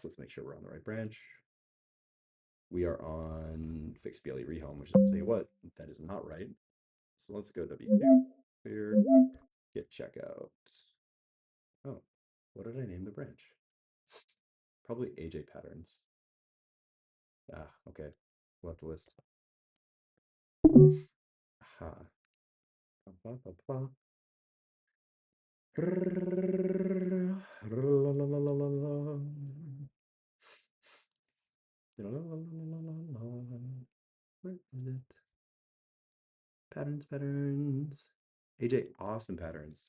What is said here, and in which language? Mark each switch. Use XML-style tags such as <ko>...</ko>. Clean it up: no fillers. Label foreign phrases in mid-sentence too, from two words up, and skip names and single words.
<en>Let's make sure we're on the right branch. We are on fix BLE rehome, which I'll tell you what, that is not right. So let's go W2 here, get checkout. Oh, what did I name the branch? Probably AJ patterns. Ah, okay. We'll have to list. Aha. Ba, ba, ba. Where is it? Patterns, patterns. AJ, awesome patterns.</en>